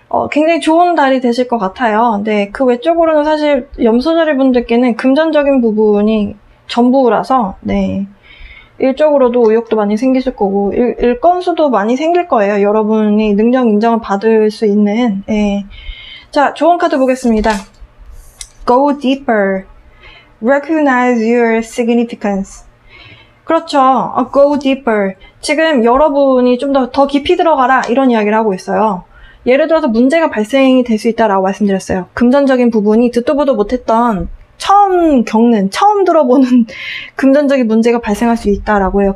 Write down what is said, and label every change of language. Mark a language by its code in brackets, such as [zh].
[ko] 굉장히 좋은 달이 되실 것 같아요. 네. 그 외적으로는 사실 염소자리 분들께는 금전적인 부분이 전부라서 네. 일적으로도 의욕도 많이 생기실 거고 일 건수도 많이 생길 거예요. 여러분이 능력 인정을 받을 수 있는. 네. 자, 좋은 카드 보겠습니다. [en] Go deeper. Recognize your significance. [ko] 그렇죠. [en] Go deeper. [ko] 지금 여러분이 좀 더 깊이 들어가라 이런 이야기를 하고 있어요. 예를 들어서 문제가 발생이 될 수 있다라고 말씀드렸어요. 금전적인 부분이 듣도 보도 못했던 처음 들어보는 금전적인 문제가 발생할 수 있다라고 해요.